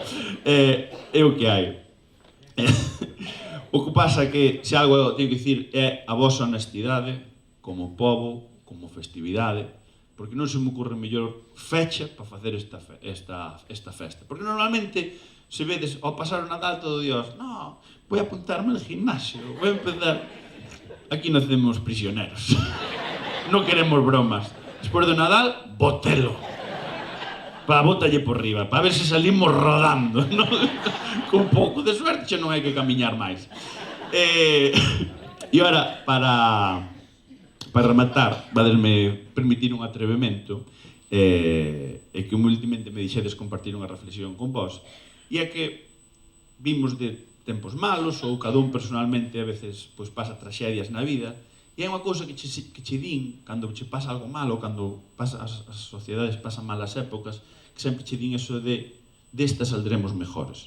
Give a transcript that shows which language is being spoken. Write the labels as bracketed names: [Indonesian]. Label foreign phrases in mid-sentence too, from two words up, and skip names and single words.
[Galician] É o que hai. O que pasa é que, se algo teño que dicir, é a vosa honestidade como pobo, como festividade, porque non se me ocurre mellor fecha para facer esta festa. Porque normalmente, se vedes, ao pasar o Nadal todo Dios, [Spanish] no, voy a apuntarme al gimnasio, voy a empezar... [Galician] Aquí non hacemos prisioneros. Non queremos bromas. Despois do Nadal, botelo. Para bótalle por riba, para ver se salimos rodando, non? Con pouco de suerte xa non hai que camiñar máis. E agora, para rematar, vadesme permitir un atrevemento, e que humildemente me dixedes compartir unha reflexión con vos, e é que vimos de tempos malos, ou cada un personalmente a veces pois pasa tragedias na vida, e hai unha cousa que che din cando che pasa algo malo, cando as sociedades pasan malas épocas, que sempre che din eso de desta [Spanish] saldremos mejores.